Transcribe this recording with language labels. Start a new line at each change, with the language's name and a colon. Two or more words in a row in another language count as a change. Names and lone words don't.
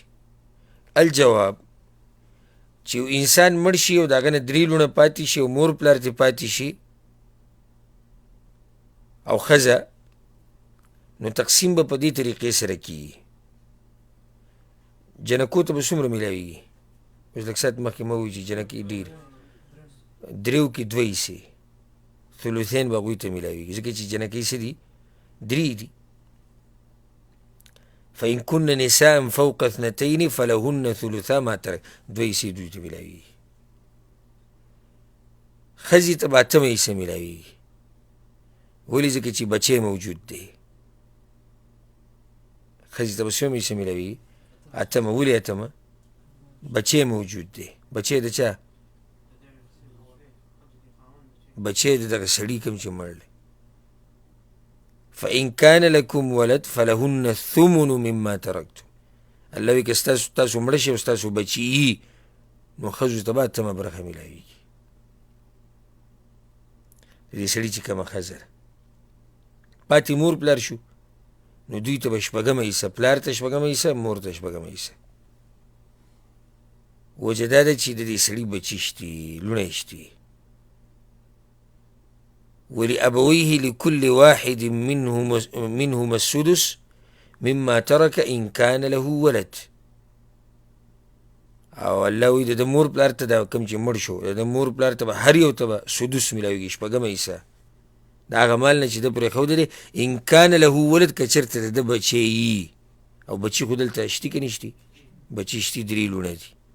Pashto: الجواب چې یو انسان مړ شي او د هغه نه درې لوڼه پاتې شي او مور پلار ترې پاتې شي او ښځه، نو تقسیم به په دې طریقې سره کېږي. جنکو ته به څومره میلاویږي؟ اوس لږ ساعت مخکې ما ووایي چې جنکې ډېر دریو کې دوه حصې ثلثین به هغوی ته میلاویږي ځکه چې جنکۍ څه دي؟ درې دي.
Arabic: فإن كن نساء فوق اثنتين فلهن ثلثا ما ترك،
Pashto: دوه حصې دوی ته میلاویږي. ښځې ته به اتمه حصه میلاویږي. ولې؟ ځکه چې بچی موجود دی. ښځې ته به څومره حصه میلاویږي؟ اتمه. ولې اتمه؟ بچی موجود دی. بچی د چا؟ بچی د دغه سړي کوم چې مړ دی.
Arabic: فإن كان لكم ولد فلهن الثمن مما ترکتم.
Pashto: الله وایي که تاسو مړه شئ او ستاسو بچي یي نو ښځو ته به اتمه برخه میلاویږي. د دې سړي چې کومه ښځه ده پاتې مور پلار شو نو دوی ته به شپږمه حصه، پلار ته شپږمه حصه، مور ته شپږمه حصه. وجه دا ده چې د دې سړي بچي شتي، لوڼې شتي.
Arabic: ولأبويه لكل واحد منهما السدس مما ترك إن كان له ولد.
Pashto: او الله وایي د مور پلار ته دا کوم چې مړ شو د مور پلار ته به هر یو ته به سدس میلاویږي، شپږمه حصه د هغه مال نه چې ده پرېښودی دی.
Arabic: ان کان له ولد
Pashto: که چېرته د ده بچی یي، او بچي خو دلته شتي که نه شتي؟ بچي شتي، درې لوڼه دي.